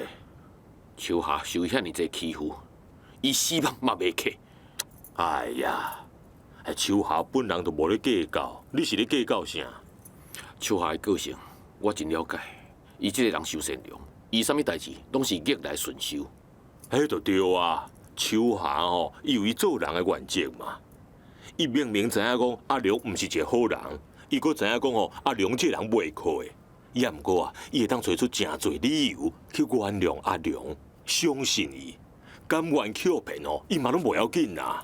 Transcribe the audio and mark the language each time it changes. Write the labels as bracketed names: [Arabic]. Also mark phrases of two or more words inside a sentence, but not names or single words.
[Min Nan Chinese] 秋霞受遐尼济欺负，伊死亡嘛袂客。哎呀！秋霞本人就无咧计较，你是咧计较啥？秋霞的个性我真了解，伊这个人受善良，伊啥物代志拢是逆来顺受。迄就对啊，秋霞吼，伊有伊做人的原则嘛。伊明明知影讲阿良毋是一个好人，伊阁知影讲吼阿良这人袂靠的，也毋过啊，伊会当找出真侪理由去原谅阿良，相信伊，甘愿欺骗哦，伊嘛拢袂要紧啦。